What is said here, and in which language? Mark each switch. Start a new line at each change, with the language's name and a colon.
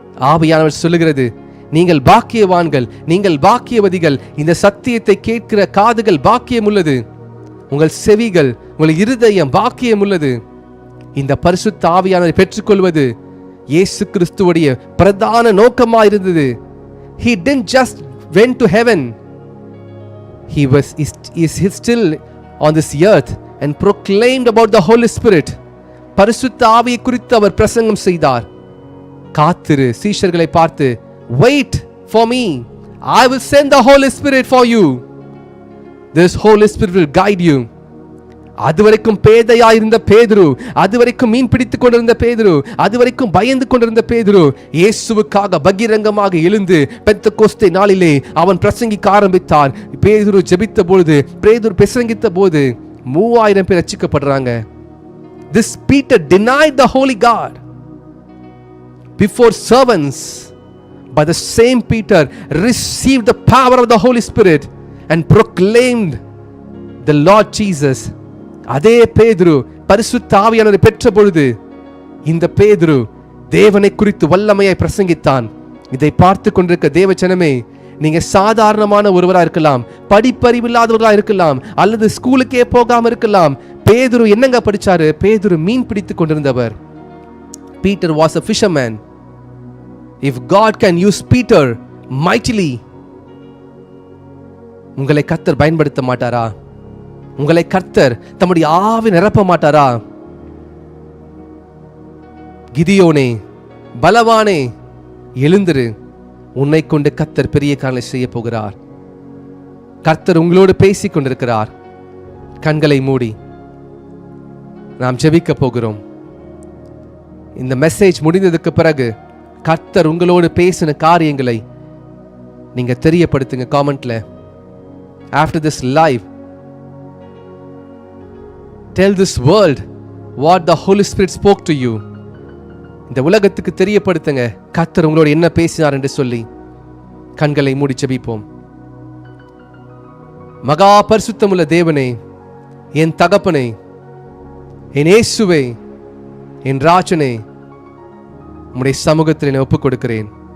Tamil: ஆவியானவர் சொல்லுகிறது, நீங்கள் பாக்கியவான்கள், நீங்கள் பாக்கியவதிகள். இந்த சத்தியத்தை கேட்கிற காதுகள் பாக்கியம் உள்ளது, உங்கள் செவிகள், உங்கள் இருதயம் பாக்கியம் உள்ளது. இந்த பரிசுத்த ஆவியானவரை பெற்றுக்கொள்வது இயேசு கிறிஸ்துவுடைய பிரதான நோக்கமாக இருந்தது.
English: He didn't just went to heaven. He is still on this earth and proclaimed about the Holy Spirit.
Tamil: பரிசுத்த ஆவியை குறித்து அவர் பிரசங்கம் செய்தார். காத்திரு, சீஷர்களை பார்த்து,
English: wait for me, I will send the Holy Spirit for you. This Holy Spirit will guide you.
Tamil: அதுவரைக்கும் பேதையாயிருந்த பேதுரு, அதுவரைக்கும் மீன் பிடித்துக் கொண்டிருந்த பேதுரு, அதுவரைக்கும் பயந்து கொண்டிருந்த பேதுரு இயேசுவுக்காக பகிரங்கமாக எழுந்து பெந்தெக்கோஸ்தே நாளிலே அவன் பிரசங்கிக்க ஆரம்பித்தார். பேதுரு ஜெபித்த பொழுது, பேதுரு பிரசங்கித்த போது 3000 பேர் ரட்சிக்கப்படுறாங்க.
English: This Peter denied the Holy God before servants, but the same Peter received the power of the Holy Spirit and proclaimed the Lord Jesus.
Tamil: அதே பேதுரு பரிசுத்த ஆவியானவரை பெற்ற பொழுது இந்த பேதுரு தேவனை குறித்து வல்லமையாய் பிரசங்கித்தான். இதை பார்த்து கொண்டிருக்க தேவ ஜனமே, நீங்க சாதாரணமான ஒருவரா இருக்கலாம், படிப்பறிவில்லாதவர்களா இருக்கலாம், அல்லது ஸ்கூலுக்கே போகாம இருக்கலாம். பேதுரு என்னங்க படிச்சாரு? பேதுரு மீன் பிடித்துக் கொண்டிருந்தவர்.
English: Peter was a fisherman. If God can use Peter mightily,
Tamil: உங்களை கர்த்தர் பயன்படுத்த மாட்டாரா? உங்களை கர்த்தர் தம்முடைய ஆவி நிரப்ப மாட்டாரா? கிதியோனே, பலவானே, எழுந்திரு, உன்னை கொண்டு கர்த்தர் பெரிய காரியங்களை செய்ய போகிறார். கர்த்தர் உங்களோடு பேசிக் கொண்டிருக்கிறார். கண்களை மூடி நாம் ஜெபிக்க போகிறோம். இந்த மெசேஜ் முடிந்ததுக்கு பிறகு கர்த்தர் உங்களோடு பேசின காரியங்களை நீங்க தெரியப்படுத்துங்க காமெண்ட்ல.
English: After this live, tell this world what the Holy Spirit spoke to you.
Tamil: இந்த உலகத்துக்கு தெரியப்படுத்துங்க கர்த்தர் உங்களோடு என்ன பேசினார் என்று சொல்லி. கண்களை மூடி ஜெபிப்போம். மகா பரிசுத்தமுள்ள தேவனே, என் தகப்பனே, என் இயேசுவே, என் ராஜனே, உம்முடைய சமூகத்தில் என்னை ஒப்புக் கொடுக்கிறேன்.